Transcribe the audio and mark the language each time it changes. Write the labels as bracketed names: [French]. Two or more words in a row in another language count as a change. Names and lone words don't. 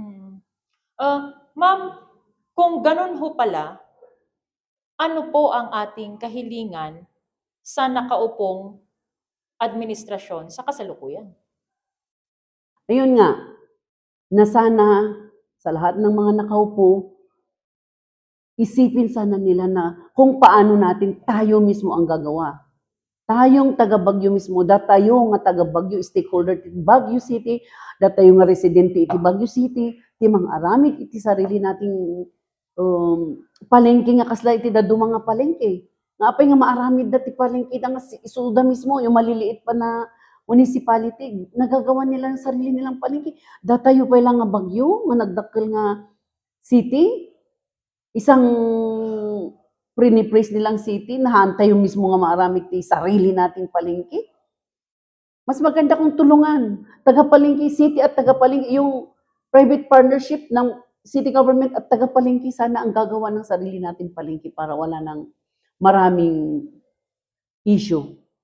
[Filipino] Ma'am, kung ganun ho pala, ano po ang ating kahilingan sa nakaupong administrasyon sa kasalukuyan? Ayun nga, na sana sa lahat ng mga nakaupo, isipin sana nila na kung paano natin tayo mismo ang gagawa. Tayong taga Baguio mismo, [Iloko] tayo nga taga Baguio stakeholder ti Baguio City, tayo nga residente iti Baguio City, ti mang-aramid iti [Filipino] sarili nating palengke [Iloko] nga kasla iti dadu mga palengke. Nga apay nga maaramid dati palengke nga isuda mismo, [Filipino] yung maliliit pa na municipality, nagagawa nila ng sarili nilang palengke. [Iloko] Datayo pa lang nga Baguio, nga nagdakkel nga city, [Filipino] isang prinipraise nilang city, [Iloko] nahantay yung mismo nga maaramid ti [Filipino] sarili nating palengke. Mas maganda kung tulungan. Taga-palengke city at taga-palengke, yung [English] private partnership [Filipino] ng city government at taga-palengke sana ang gagawa ng sarili nating palengke para wala nang maraming issue.